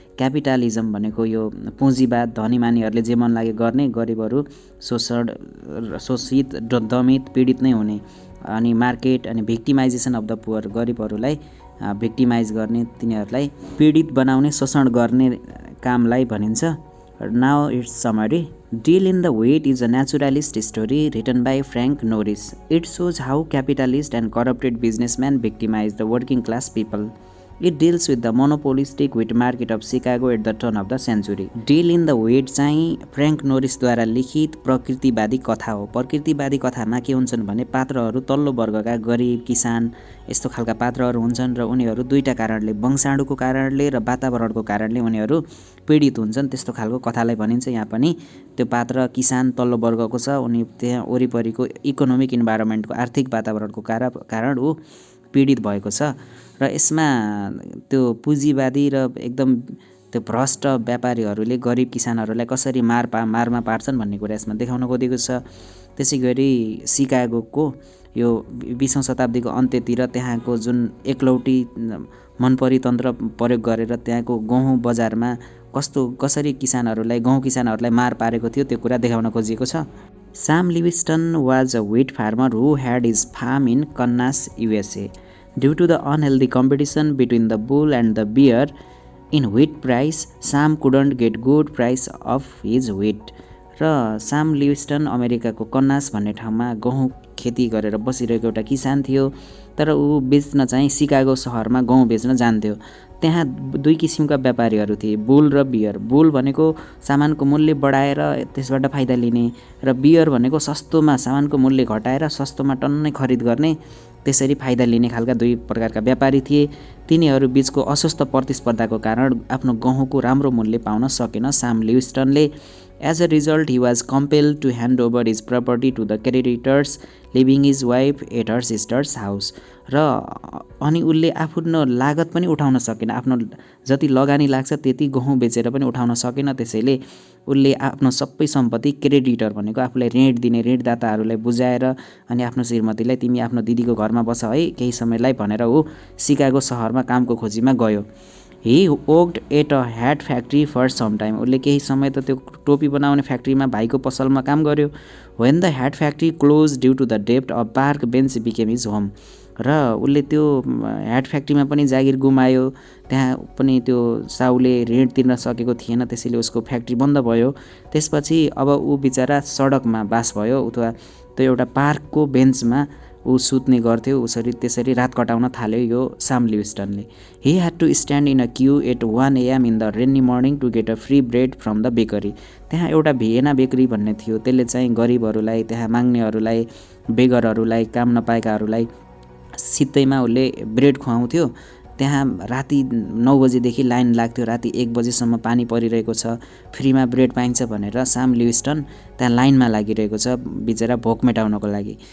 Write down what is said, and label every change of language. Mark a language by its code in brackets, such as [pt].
[ne] Capitalism भनेको यो पुँजीवाद, धनीमानीहरूले जे मन लागे गर्ने, गरिबहरू शोषित, दमित, पीडित नै हुने। अनि मार्केट अनि [en] victimization of the poor, [ne] गरिबहरूलाई victimise गर्ने, तिनीहरूलाई पीडित बनाउने, शोषण गर्ने कामलाई भनिन्छ। [en] Now it's summary. Deal in the Weight is a naturalist story written by Frank Norris. It shows how capitalist and corrupted businessmen victimize the working class people. It deals with the monopolistic wheat market of Chicago at the turn of the century. [ne] Deal in the Weight चाहिँ Frank नोरिसद्वारा लिखित प्रकृतिवादी कथा हो। प्रकृतिवादी कथामा के हुन्छन् भने पात्रहरू तल्लो वर्गका गरिब किसान यस्तो खालका पात्रहरू हुन्छन् र उनीहरू दुईटा कारणले, वंशाणुको कारणले र वातावरणको कारणले उनीहरू पीडित हुन्छन्। त्यस्तो खालको कथालाई भनिन्छ। यहाँ पनि त्यो पात्र किसान तल्लो वर्गको छ, उनी त्यहाँ वरिपरिको इकोनोमिक इन्भाइरोमेन्टको आर्थिक वातावरणको कारण ऊ पीडित भएको छ र यसमा त्यो पुँजीवादी र एकदम त्यो भ्रष्ट व्यापारीहरूले गरिब किसानहरूलाई कसरी मारमा पार्छन् भन्ने कुरा यसमा देखाउन खोजेको छ। त्यसै गरी सिकागोको यो 20औं शताब्दीको अन्त्यतिर त्यहाँको जुन एकलौटी मनपरी तन्त्र प्रयोग गरेर त्यहाँको गहुँ बजारमा कसरी गहुँ किसानहरूलाई मार पारेको थियो त्यो कुरा देखाउन खोजिएको छ। [en] Sam Livingston was a wheat farmer who had his farm in Kansas, USA. Due to the unhealthy competition between the bull and the bear in wheat price, Sam couldn't get good price of his wheat. [ne] र साम Livingstone अमेरिकाको कन्नास भन्ने ठाउँमा गहुँ खेती गरेर बसिरहेको एउटा किसान थियो। तर ऊ बेच्न चाहिँ सिकागो सहरमा गहुँ बेच्न जान्थ्यो। त्यहाँ दुई किसिमका व्यापारीहरू थिए, बुल र बियर। बुल भनेको सामानको मूल्य बढाएर त्यसबाट फाइदा लिने र बियर भनेको सस्तोमा सामानको मूल्य घटाएर सस्तोमा टन्नै खरिद गर्ने, त्यसरी फाइदा लिने खालका दुई प्रकारका व्यापारी थिए। तिनीहरू बीचको अस्वस्थ प्रतिस्पर्धाको कारण आफ्नो गहुँको राम्रो मूल्य पाउन सकेन साम लिविस्टनले। [en] As a result, he was compelled to hand over his property to the creditors, leaving his wife at her sister's house. [ne] र अनि उसले आफ्नो लागत पनि उठाउन सकेन, आफ्नो जति लगानी लाग्छ त्यति गहुँ बेचेर पनि उठाउन सकेन। त्यसैले उसले आफ्नो सबै सम्पत्ति क्रेडिटर भनेको आफूलाई ऋण दिने ऋणदाताहरूलाई बुझाएर अनि आफ्नो श्रीमतीलाई तिमी आफ्नो दिदीको घरमा बस है केही समयलाई भनेर ऊ सिकागो सहरमा कामको खोजीमा गयो। [en] He worked at a hat factory for some time. [ne] उसले केही समय त त्यो टोपी बनाउने फ्याक्ट्रीमा भाइको पसलमा काम गर्यो। [en] When the hat factory closed due to the debt, a park bench became his home. [ne] र उसले त्यो ह्याट फ्याक्ट्रीमा पनि जागिर गुमायो, त्यहाँ पनि त्यो साउले ऋण तिर्न सकेको थिएन, त्यसैले उसको फ्याक्ट्री बन्द भयो। त्यसपछि अब ऊ बिचरा सडकमा बास भयो अथवा त्यो एउटा पार्कको बेन्चमा ऊ सुत्ने गर्थ्यो। उसरी त्यसरी रात कटाउन थाल्यो यो साम लिविस्टनले। [en] He had to stand in a queue at 1 AM in the rainy morning to get a free bread from the bakery. [ne] त्यहाँ एउटा भिएना बेकरी भन्ने थियो, त्यसले चाहिँ गरिबहरूलाई, त्यहाँ माग्नेहरूलाई, बेगरहरूलाई, काम नपाएकाहरूलाई सित्तैमा उसले ब्रेड खुवाउँथ्यो। त्यहाँ राति 9 बजेदेखि लाइन लाग्थ्यो, राति 1 बजेसम्म पानी परिरहेको छ, फ्रीमा ब्रेड पाइन्छ भनेर साम लिविस्टन त्यहाँ लाइनमा लागिरहेको छ बिचरा भोक मेटाउनको लागि।